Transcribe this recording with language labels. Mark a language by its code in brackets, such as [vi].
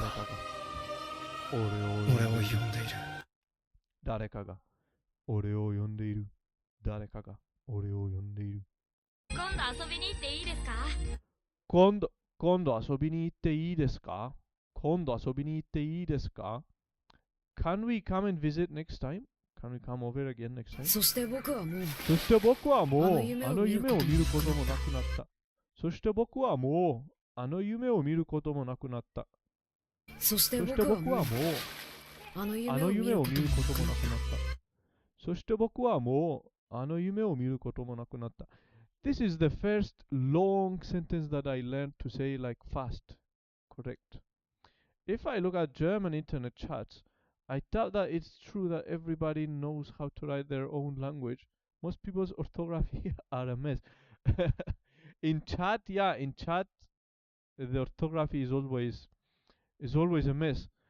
[ja] 誰かが俺を呼んでいる。俺を呼んでいる。誰かが俺を呼んでいる。誰かが俺を呼んでいる。今度遊びに行っていいですか？今度遊びに行っていいですか？今度遊びに行っていいですか？ [en] Can we come and visit next time? Can we come over again next time? [ja] そして僕はもうそして僕はもうあの夢を見ることも見ることもなくなった。そして僕はもうあの夢を見ることもなくなった。そしてそして僕はもう僕はもうあのあ夢を見るの夢を見こともることもなくなった。そして僕はもうあの夢を見ることもなくなった。 [en] This is the first long sentence that I learned to say like fast. Correct. If I look at German internet chats, I doubt that it's true that everybody knows how to write their own language. Most people's orthography are a mess. In chat, the orthography is always a mess.